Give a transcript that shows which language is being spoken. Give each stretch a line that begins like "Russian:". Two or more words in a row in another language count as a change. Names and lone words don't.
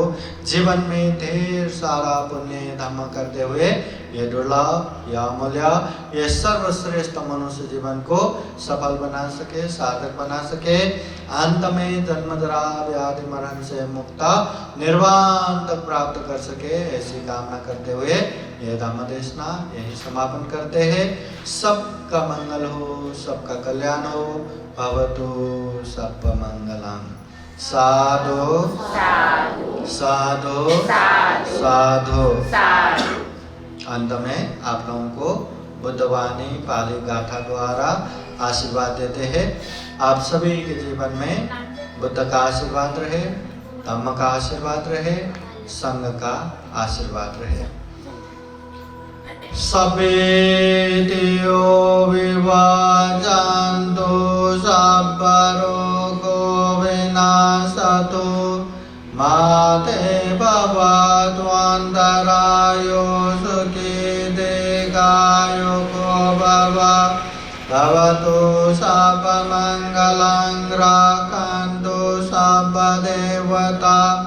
Hindi: जीवन में ढेर सारा पुण्य धर्म करते हुए ये दुर्लभ या अमूल्य, ये सर्वश्रेष्ठ मनुष्य जीवन को सफल बना सके, सार्थक बना सके, अंत में जन्म जरा व्याधि मरण से मुक्ता निर्वाण तक प्राप्त कर सके, ऐसी कामना करते हुए ये धम्म देशना यही समापन करते हैं। सबका मंगल हो, सबका कल्याण हो,
Pali: भवतु सर्वमंगलम। साधु साधु साधु।
Hindi: अंत में आप लोगों को बुद्धवाणी पाली गाथा द्वारा आशीर्वाद देते हैं। आप सभी के जीवन में बुद्ध का आशीर्वाद रहे, धम्म का आशीर्वाद रहे, संघ का आशीर्वाद रहे।
Pali: सपेतियो विभाजन्तु सब्बरोगो विनाशतु माते भवतु अन्तरायो सुखी दीर्घायो भवतु सर्वमङ्गलं रक्षन्तु सर्वदेवता